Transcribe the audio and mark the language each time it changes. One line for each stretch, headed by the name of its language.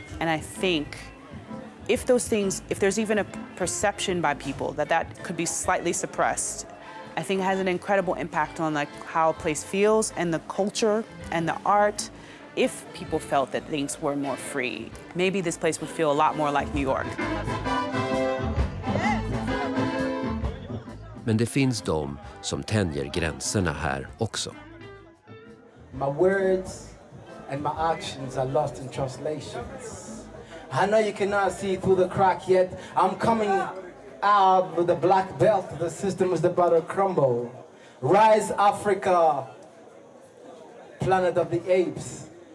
English: And I think if those things, if there's even a perception by people that that could be slightly suppressed, I think it has an incredible impact on like how a place feels and the culture and the art. If people felt that things were more free, maybe this place would feel a lot more like New York.
Swedish: Men det finns de som tänjer gränserna här också.
English: My words and my actions are lost in translations. I know you cannot see through the crack yet. I'm coming out with a black belt. The system is about to crumble. Rise, Africa, planet of the apes.